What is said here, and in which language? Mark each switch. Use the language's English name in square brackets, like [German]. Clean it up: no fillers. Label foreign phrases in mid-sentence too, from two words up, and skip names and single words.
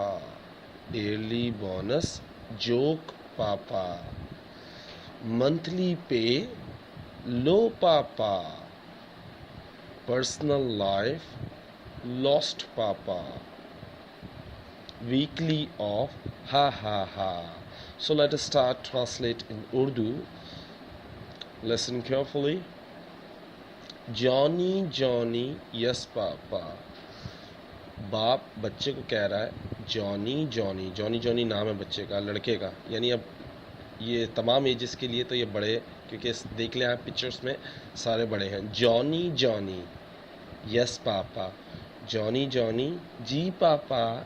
[English] Yearly bonus, joke papa. Monthly pay, low papa. Personal life, lost papa. Weekly off, ha ha ha. So let us start translate in Urdu. Listen carefully. Johnny, Johnny, yes papa. [Urdu] باپ بچے کو کہہ رہا ہے جانی جانی. جانی جانی نام ہے بچے کا، لڑکے کا۔ یعنی اب یہ تمام ایجز کے لیے تو یہ بڑے، کیونکہ دیکھ لے آپ پکچرز میں سارے بڑے ہیں. جانی جانی [English] yes papa. [Urdu] جانی جانی جی پاپا.